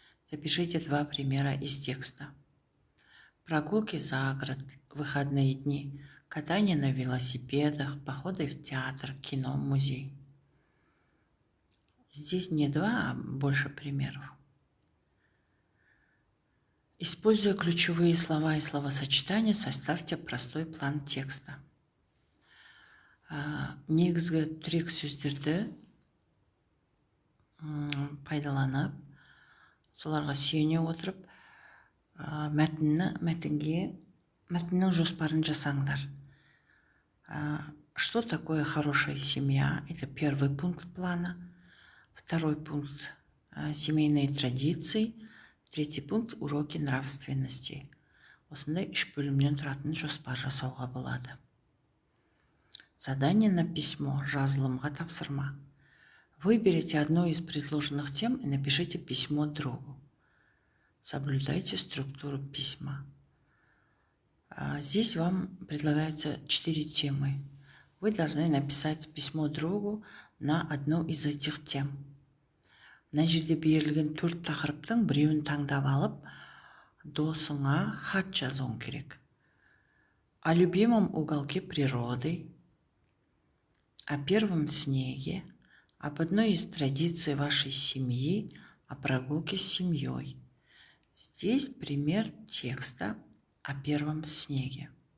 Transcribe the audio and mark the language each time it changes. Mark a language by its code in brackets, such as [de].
[ru] Запишите два примера из текста. Прогулки за город, выходные дни, катание на велосипедах, походы в театр, кино, музей. Здесь не два, а больше примеров. Используя ключевые слова и словосочетания, составьте простой план текста. [kk] Негізгі тірек сөздерді пайдаланып, соларға сүйене отырып, мәтіннің жоспарын жасаңдар. [ru] Что такое хорошая семья? Это первый пункт плана. Второй пункт – семейные традиции. Третий пункт – уроки нравственности. [kk] Осындай 3 бөлімнен тұратын жоспар жасауға болады. [ru] Задание на письмо, [kk] жазылымға тапсырма. [ru] Выберите одну из предложенных тем и напишите письмо другу. Соблюдайте структуру письма. Здесь вам предлагаются 4 темы. Вы должны написать письмо другу на одну из этих тем. [kk] Мына жерде берілген 4 тақырыптың біреуін таңдап алып, досыңа хат жазуың керек. [ru] О любимом уголке природы, о первом снеге, об одной из традиций вашей семьи, о прогулке с семьей. Здесь пример текста о первом снеге.